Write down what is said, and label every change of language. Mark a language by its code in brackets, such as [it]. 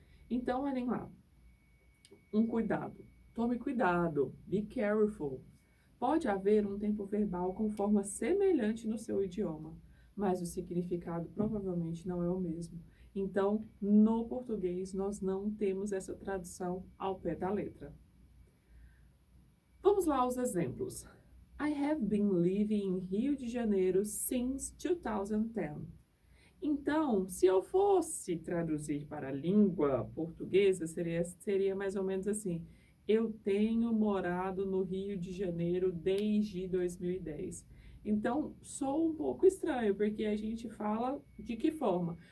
[pt] Então, olhem lá. Um cuidado. Tome cuidado. [en] Be careful. [pt] Pode haver um tempo verbal com forma semelhante no seu idioma, mas o significado provavelmente não é o mesmo. Então, no português, nós não temos essa tradução ao pé da letra. Vamos lá aos exemplos. [en] I have been living in Rio de Janeiro since 2010. [pt] Então, se eu fosse traduzir para a língua portuguesa, seria mais ou menos assim. Eu tenho morado no Rio de Janeiro desde 2010. Então, sou um pouco estranho, porque a gente fala de que forma?